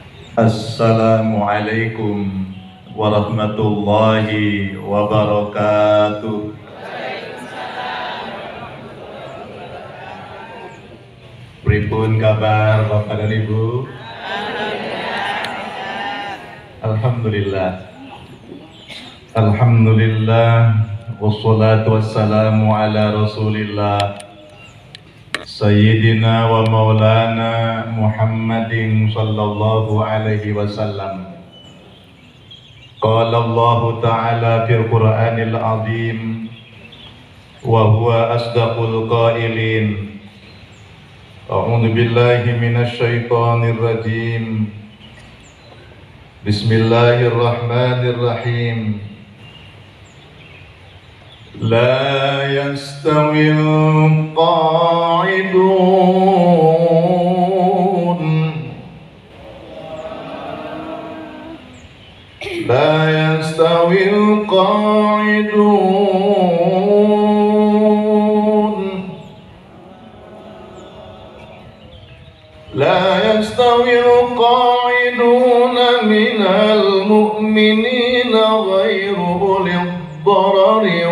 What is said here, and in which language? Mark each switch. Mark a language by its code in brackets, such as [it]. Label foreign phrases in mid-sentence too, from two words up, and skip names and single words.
[ar] السلام عليكم ورحمة الله وبركاته. [jv] Pripun kabar Bapak dan Ibu? [ar] Alhamdulillah. Alhamdulillah. والصلاة والسلام على رسول الله سيدنا ومولانا محمد صلى الله عليه وسلم. قال الله تعالى في القرآن العظيم وهو أصدق القائلين. أعوذ بالله من الشيطان الرجيم. Bismillahirrahmanirrahim. لا يستوي القاعدون لا يستوي القاعدون لا يستوي القاعدون من المؤمنين غير أولي الضرر